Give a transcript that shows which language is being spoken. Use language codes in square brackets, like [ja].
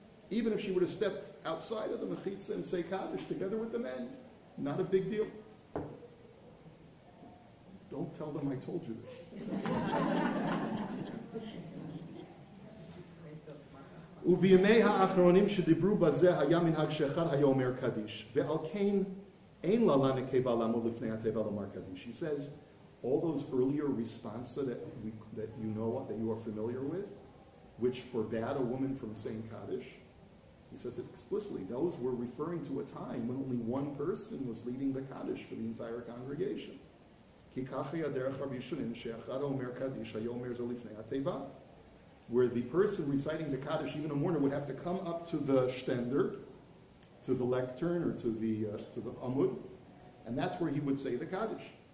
[en] Even if she were to step outside of the mechitza and say Kaddish together with the men, not a big deal. Don't tell them I told you this. [he] ובימי האחרונים שדיברו בזה היה מנהג שאחד היה אומר קדיש. ועל כן אין לה לנקבה לעמוד לפני התיבה לומר קדיש. [en] He says, all those earlier responses that you know, that you are familiar with, which forbade a woman from saying Kaddish, he says it explicitly. Those were referring to a time when only one person was leading the Kaddish for the entire congregation. [he] כי כך היה דרך הראשונים שאחד אומר קדיש היה אומר זה לפני התיבה. [en] Where the person reciting the Kaddish, even a mourner, would have to come up to the stender, to the lectern, or to the amud, and that's where he would say the Kaddish.